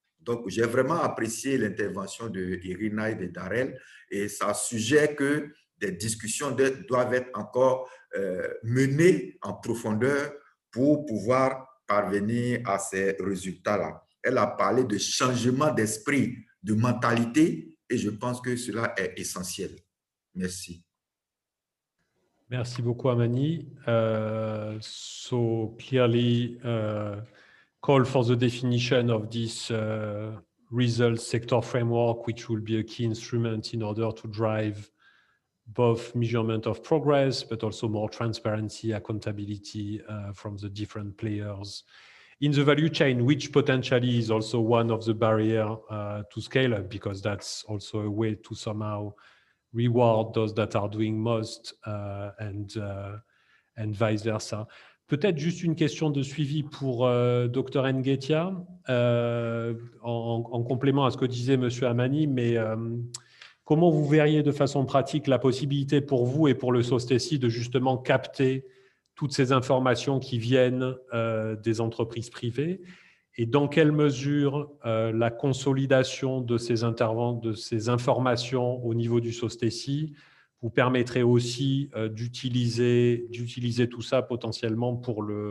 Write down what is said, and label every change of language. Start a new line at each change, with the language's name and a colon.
French: Donc, j'ai vraiment apprécié l'intervention de Irina et de Darel et ça suggère que des discussions doivent être encore menées en profondeur pour pouvoir parvenir à ces résultats-là. Elle a parlé de changement d'esprit, de mentalité, et je pense que cela est essentiel. Merci. Merci beaucoup, Amani.
English: So clearly, call for the definition of this result sector framework, which will be a key instrument in order to drive both measurement of progress, but also more transparency, accountability from the different players in the value chain, which potentially is also one of the barriers to scale up, because that's also a way to somehow reward those that are doing most and vice versa.
French: Peut-être juste une question de suivi pour Dr Nguetia, en complément à ce que disait M. Amani, mais comment vous verriez de façon pratique la possibilité pour vous et pour le SOSTECI de justement capter toutes ces informations qui viennent des entreprises privées, et dans quelle mesure la consolidation de ces informations au niveau du SOSTECI vous permettrait aussi d'utiliser tout ça potentiellement pour